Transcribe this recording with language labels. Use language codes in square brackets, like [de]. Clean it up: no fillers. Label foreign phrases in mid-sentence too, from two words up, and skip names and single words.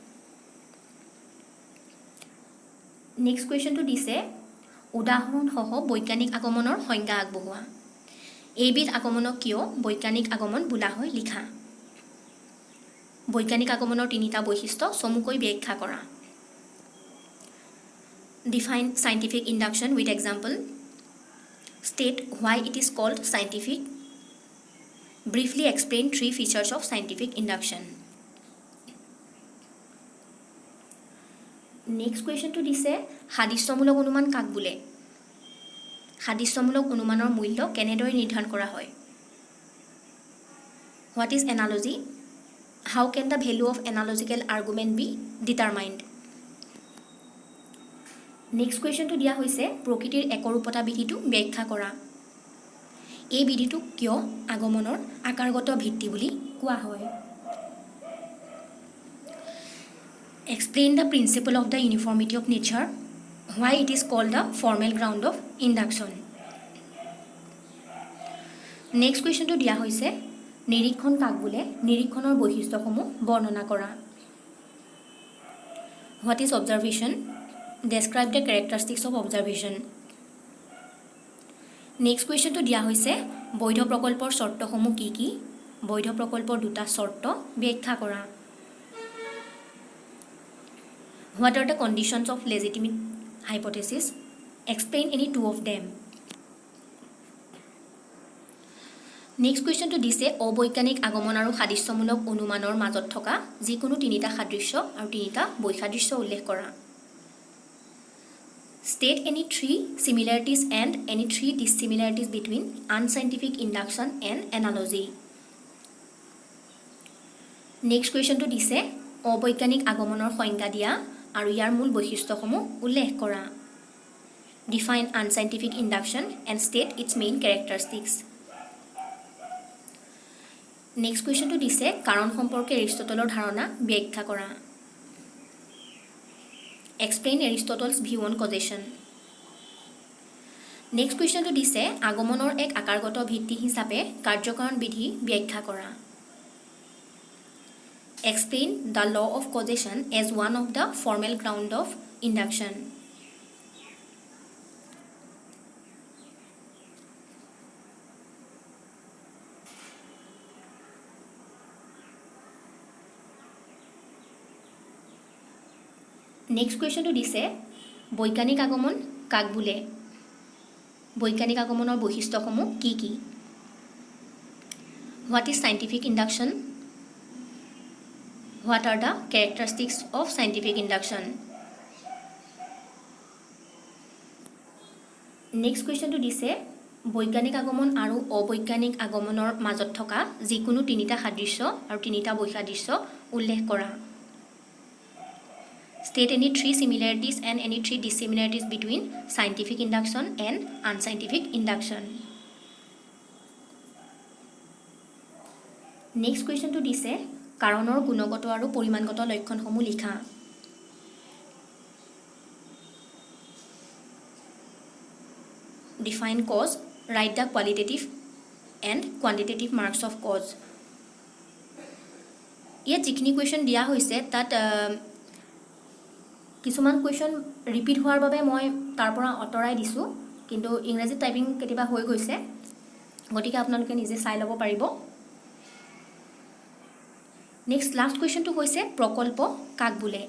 [en] Next question to [as] দিছে উদাহৰণ সহ বৈজ্ঞানিক আগমনৰ সংজ্ঞা আগবঢ়োৱা এইবিধ আগমনক কিয় বৈজ্ঞানিক আগমন বোলা হয় লিখা বৈজ্ঞানিক আগমনৰ তিনিটা বৈশিষ্ট্য চমুকৈ ব্যাখ্যা কৰা [en] Define scientific induction with example. State why it is called scientific. Briefly explain 3 features of scientific induction. Next question to [as] দিছে সাদৃশ্যমূলক অনুমান কাক বোলে সাদৃশ্যমূলক অনুমানৰ মূল্য কেনেদৰে নিৰ্ধাৰণ কৰা হয় [en] What is analogy? How can the value of analogical argument be determined? Next question to [as] দিয়া হৈছে প্ৰকৃতিৰ একৰূপতা বিধিটো ব্যাখ্যা কৰা এই বিধিটো কিয় আগমনৰ আকাৰগত ভিত্তি বুলি কোৱা হয় [en] Explain the principle of the uniformity of nature. Why it is called the formal ground of induction. Next question to [as] দিয়া হৈছে নিৰীক্ষণ কাক বোলে নিৰীক্ষণৰ বৈশিষ্ট্যসমূহ বৰ্ণনা কৰা [en] What is observation? Describe the characteristics of observation. Next question to [as] দিয়া হৈছে বৈধ প্ৰকল্পৰ চৰ্তসমূহ কি কি বৈধ প্ৰকল্পৰ দুটা চৰ্ত ব্যাখ্যা কৰা [en] What are the conditions of legitimate hypothesis? Explain any two of them. next questionটো [as] দিছে অবৈজ্ঞানিক আগমন আৰু সাদৃশ্যমূলক অনুমানৰ মাজত থকা যিকোনো তিনিটা সাদৃশ্য আৰু তিনিটা বৈসাদৃশ্য উল্লেখ কৰা। [en] State any three similarities and any three dissimilarities between unscientific induction and analogy. next questionটো [as] দিছে অবৈজ্ঞানিক আগমনৰ সংজ্ঞা দিয়া আৰু ইয়াৰ মূল বৈশিষ্ট্যসমূহ উল্লেখ কৰা। [en] Define unscientific induction and state its main characteristics. next questionটো [as] দিছে কাৰণ সম্পৰ্কে এৰিষ্টটলৰ ধাৰণা ব্যাখ্যা কৰা। [en] Explain Aristotle's view on causation. next questionটো [as] দিছে আগমনৰ এক আকাৰগত ভিত্তি হিচাপে কাৰ্যকাৰণ বিধি ব্যাখ্যা কৰা। [en] Explain the law of causation as one of the formal ground of induction. next questionটো [as] দিছে বৈজ্ঞানিক আগমন কাক বোলে? বৈজ্ঞানিক আগমনৰ বৈশিষ্ট্যসমূহ কি কি? [en] What is scientific induction? What are the characteristics of scientific induction? next questionটো [as] দিছে বৈজ্ঞানিক আগমন আৰু অবৈজ্ঞানিক আগমনৰ মাজত থকা যিকোনো তিনিটা সাদৃশ্য আৰু তিনিটা বৈসাদৃশ্য উল্লেখ কৰা। [en] State any three similarities and any three dissimilarities between scientific induction and unscientific induction. Next question to [as] দিছে কাৰণৰ গুণগত আৰু পৰিমাণগত লক্ষণসমূহ লিখা। [en] Define cause, write the qualitative and quantitative marks of cause. [as] ইয়াত যিখিনি কুৱেশ্যন দিয়া হৈছে তাত কিছুমান কুৱেশ্যন ৰিপিট হোৱাৰ বাবে মই তাৰ পৰা অঁতৰাই দিছোঁ, কিন্তু ইংৰাজী টাইপিং কেতিয়াবা হৈ গৈছে, গতিকে আপোনালোকে নিজে চাই ল'ব পাৰিব। [en] next last questionটো [as] হৈছে প্ৰকল্প কাক বোলে?